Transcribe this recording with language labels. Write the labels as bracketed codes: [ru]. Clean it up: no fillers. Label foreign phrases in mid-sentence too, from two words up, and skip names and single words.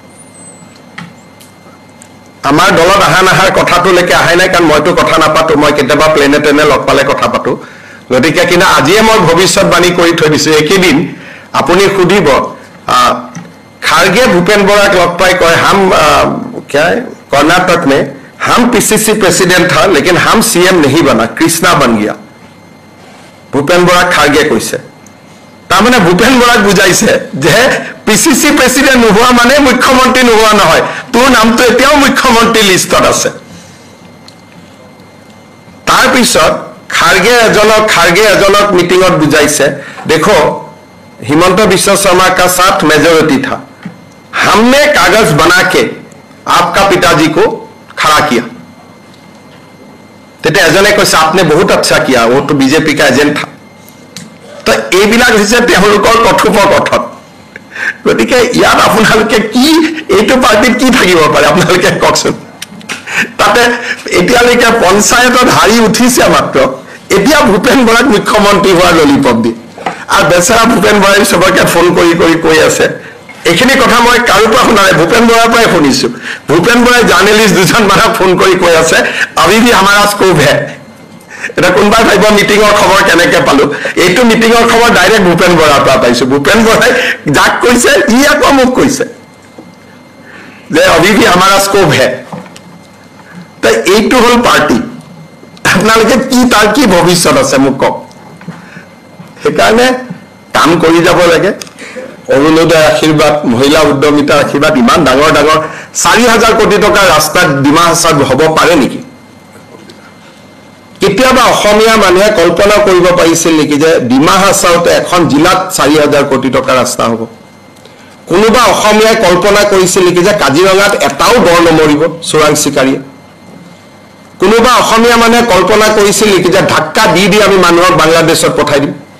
[as] আমাৰ দলত আহানাহাৰ কথাটোলৈকে আহাই নাই কাৰণ মইতো কথা নাপাতো মই কেতিয়াবা প্লেনে টেনে লগ পালে কথা পাতো গতিকে কিন্তু আজিয়ে মই ভৱিষ্যতবাণী কৰি থৈ দিছো একেদিন আপুনি সুধিব খাৰগে ভূপেন বৰাক লগ পাই কয় হাম [hi] क्या है कर्नाटक में हम पीसीसी प्रेसिडेंट था लेकिन हम सीएम नहीं बना कृष्णा बन गया भूपेन बराक खारगे [as] কৈছে তাৰমানে ভূপেন বৰাক বুজাইছে যে [en] PCC president [as] নোহোৱা মানে মুখ্যমন্ত্ৰী নোহোৱা নহয় তোৰ নামটো এতিয়াও মুখ্যমন্ত্ৰী লিষ্টত আছে তাৰ পিছত খাৰগে এজনক মিটিংত বুজাইছে দেখো [hi] हिमंत बिश्व शर्मा का साथ मेजोरिटी था हमने कागज बना के आपका पिताजी को खड़ा किया [as] तेते एजने কৈছে [hi] आपने बहुत अच्छा किया वो तो बीजेपी का एजेंट था तो [as] এইবিলাক হৈছে তেওঁলোকৰ কথোপকথন গতিকে ইয়াত আপোনালোকে কি এইটো পাৰ্টিত কি থাকিব পাৰে আপোনালোকে কওকচোন তাতে এতিয়ালৈকে পঞ্চায়তত হাৰি উঠিছে মাত্ৰ এতিয়া ভূপেন বৰাক মুখ্যমন্ত্ৰী হোৱাৰ ললিপপ দি আর বেচারা ভূপেন বরাই সবকে ফোন কৰি কৈ আছে এইখিনি কথা মই কাৰো পৰা শুনা নাই ভূপেন বৰাৰ পৰাই শুনিছো ভূপেন বৰাই জার্নালিস্ট দুজন মানুহ ফোন কৰি কৈ আছে [hi] अभी भी हमारा स्कोप है [as] এটা কোনবাই ভাইব মিটিংৰ খবৰ কেনেকে পালো এইটো মিটিংৰ খবৰ ডাইৰেক্ট ভূপেন বৰাৰ পৰা পাইছো ভূপেন বৰাই যাক কৈছে ই আকৌ মোক কৈছে যে [hi] अभी भी हमारा स्कोप है [as] তাই এইটো হল পাৰ্টি আপোনালোকে কি তাৰ কি ভৱিষ্যত আছে মোক কওক সেইকাৰণে কাম কৰি যাব লাগে অৰুণোদয় আশীৰ্বাদ মহিলা উদ্যমিতা আশীৰ্বাদ ইমান ডাঙৰ 4000 কোটি টকাৰ ৰাস্তাত ডিমা হাছাত হ'ব পাৰে নেকি কেতিয়াবা অসমীয়া মানুহে কল্পনা কৰিব পাৰিছিল নেকি যে ডিমা হাছাওতে এখন জিলাত 4000 কোটি টকাৰ ৰাস্তা হ'ব কোনোবা অসমীয়াই কল্পনা কৰিছিল নেকি যে কাজিৰঙাত এটাও গড় নমৰিব চোৰাং চিকাৰীয়ে কোনোবা অসমীয়া মানুহে কল্পনা কৰিছিল নেকি যে ধাক্কা দি আমি মানুহক বাংলাদেশত পঠাই দিম